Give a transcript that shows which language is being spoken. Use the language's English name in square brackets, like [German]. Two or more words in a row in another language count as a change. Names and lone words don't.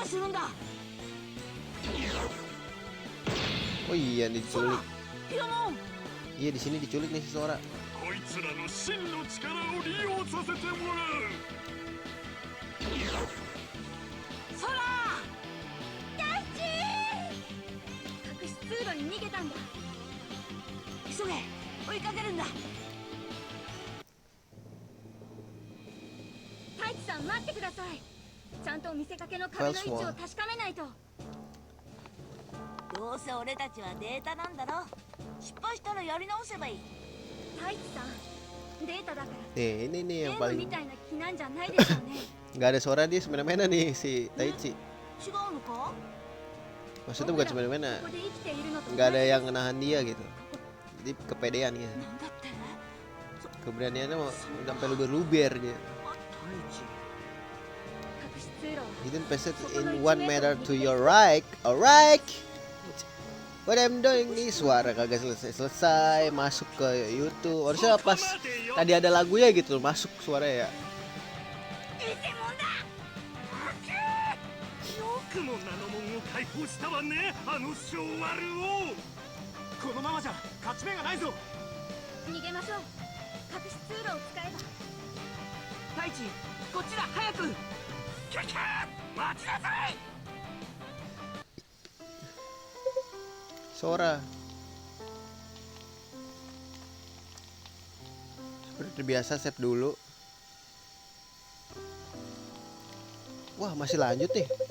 [Japanese] んだ。 [Indonesian] Oh iya, diculik. [Japanese] ピロモン。 [Indonesian] Iya, di sini diculik nih si Sora. [Japanese] こいつらの真の力を利用させてもらう。ソラ。大地隠し通路に逃げたんだ。急げ、追いかけるんだ。太一さん待ってください。ちゃんと見せかけの壁の位置を確かめないと。どうせ俺たちはデータなんだろ。失敗したらやり直せばいい。太一さんデータだから [Indonesian] Nih, ini nih [Japanese] ゲ [Indonesian] yang [Japanese] ーム [Indonesian] paling [Japanese] みたいな気なんじゃないでしょうね。 [Indonesian] nggak ada Sora dia semena-mena nih si Taichi. [Japanese] 違うのか？ [Indonesian] Maksudnya bukan semena-mena. [Japanese] ここで生きているのと [Indonesian] Nggak ada yang nahan dia gitu. Jadi kepedean ya. [Japanese] なんだって？ [Indonesian] Keberaniannya mau sampai luber-luber dia. [Japanese] 隠し通路は [English] You didn't pass it in 1 meter to your right. Alright. What I'm doing [Indonesian] nih suara kagak selesai masuk ke YouTube. Harusnya pas tadi ada lagunya gitu masuk suara ya. [Japanese] よくもナノモンを解放したわね、あの小悪王。このままじゃ勝ち目がないぞ。逃げましょう。隠し通路を使えば。太一、こっちだ、早く。キャキャー、待ちなさい。 Sora. [Indonesian] Seperti biasa save dulu. Wah, masih lanjut nih.